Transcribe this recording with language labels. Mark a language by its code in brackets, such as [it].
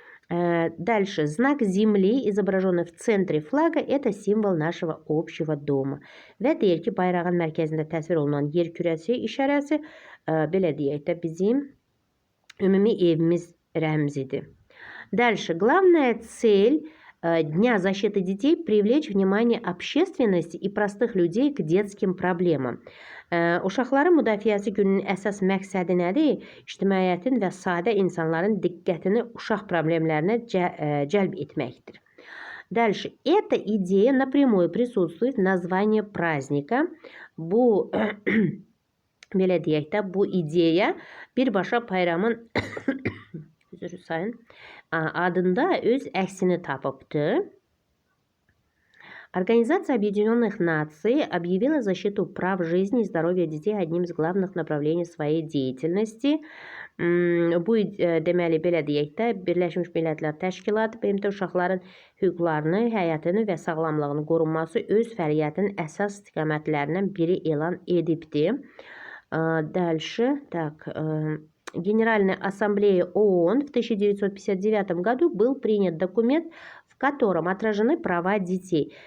[ru] Дальше. Знак Земли, изображенный в центре флага, это символ нашего общего дома. [az] Və deyir ki, bayrağın mərkəzində təsvir olunan yer kürəsi işarəsi, belə deyək də, bizim ümumi evimiz rəmzidir. [ru] Дальше. Главная цель Дня защиты детей – привлечь внимание общественности и простых людей к детским проблемам. [az] Uşaqların müdafiəsi gününün əsas məqsədi nədir? İctimaiyyətin və sadə insanların diqqətini uşaq problemlərinə cəlb etməkdir. [ru] Дальше. Эта идея напрямую присутствует в названии праздника. [az] Bu, belə deyək də, bu ideya birbaşa bayramın adında öz əksini tapıbdır. [ru] Организация Объединенных Наций объявила защиту прав жизни и здоровья детей одним из главных направлений своей деятельности. [az] Bu deməli belə deyək də, Birləşmiş Millətlər Təşkilatı BMT uşaqların hüquqlarını, həyatını və sağlamlığını qorunması öz fəaliyyətinin əsas istiqamətlərindən biri elan edibdir. [ru] Дальше. Так. Генеральной Ассамблеей ООН в 1959 году был принят документ, в котором отражены права детей.